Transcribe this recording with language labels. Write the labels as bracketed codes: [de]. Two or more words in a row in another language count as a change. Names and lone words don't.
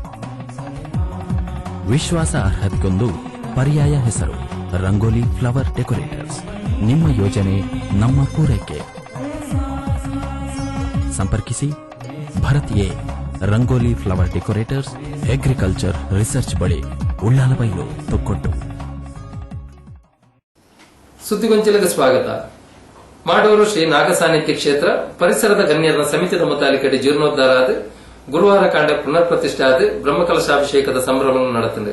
[kn] ವಿಶ್ವಾಸ ಅರ್ಹತೆಗೊಂದು ಪರ್ಯಾಯ ಹೆಸರು ರಂಗೋಲಿ ಫ್ಲವರ್ ಡೆಕೋರೇಟರ್ಸ್. ನಿಮ್ಮ ಯೋಜನೆ ನಮ್ಮ ಪೂರೈಕೆ. ಸಂಪರ್ಕಿಸಿ ಭರತ್ ಎ ರಂಗೋಲಿ ಫ್ಲವರ್ ಡೆಕೋರೇಟರ್ಸ್, [en] agriculture research [kn] ಬಳಿ, ಉಳ್ಳಾಲಬೈಲು, ತೊಕ್ಕೊಟ್ಟು. ಸುದ್ದಿಗೊಂಚಲಕ್ಕೆ ಸ್ವಾಗತ. [tcy] ಮಾಡೂರು ಶ್ರೀ ನಾಗಸಾನ್ನಿಧ್ಯ ಕ್ಷೇತ್ರ ಪರಿಸರದ ಗಣ್ಯರ ಸಮಿತಿಯ ಮುತಾಲಿಕಡೆ ಜೀರ್ಣೋದ್ಧಾರ ಆದ ಗುರುವಾರ ಕಾಂಡ ಪುನರ್ ಪ್ರತಿಷ್ಠೆ ಆದ ಬ್ರಹ್ಮಕಲಶಾಭಿಷೇಕದ ಸಂಭ್ರಮ ನಡೆತಂಡೆ.